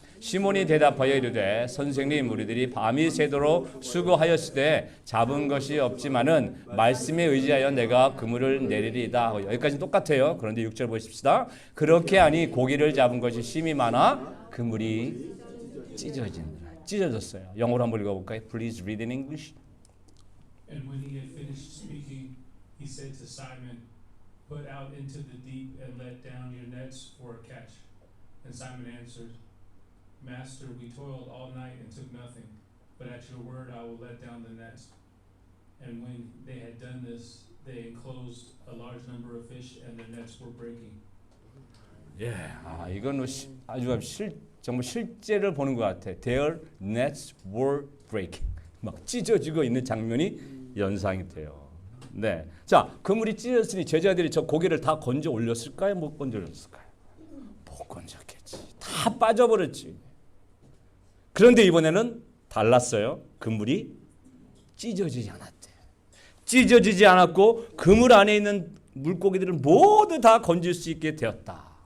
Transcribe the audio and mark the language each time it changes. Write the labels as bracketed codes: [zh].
[ko] 시몬이 대답하여 이르되 선생님 우리들이 밤이 새도록 수고하였으되 잡은 것이 없지만은 말씀에 의지하여 내가 그물을 내리리이다. 여기까지 똑같아요. 그런데 6절 보십시다. 그렇게 하니 고기를 잡은 것이 심히 많아 그물이 찢어졌어요. 영어로 한번 읽어볼까요? [en] Please read in English. And when he had finished speaking, he said to Simon, "Put out into the deep and let down your nets for a catch." And Simon answered, "Master, we toiled all night and took nothing, but at your word I will let down the nets." And when they had done this, they enclosed a large number of fish, and the nets were breaking. [ko] 이건 아주 정말 실제를 보는 것 같아. [en] Their nets were breaking. [ko] 막 찢어지고 있는 장면이 연상이 돼요. 네, 자 그물이 찢어졌으니 제자들이 저 고기를 다 건져 올렸을까요? 못 건져 올렸을까요? 못 건졌겠지. 다 빠져버렸지. 그런데 이번에는 달랐어요. 그물이 찢어지지 않았대. 찢어지지 않았고 그물 안에 있는 물고기들을 모두 다 건질 수 있게 되었다.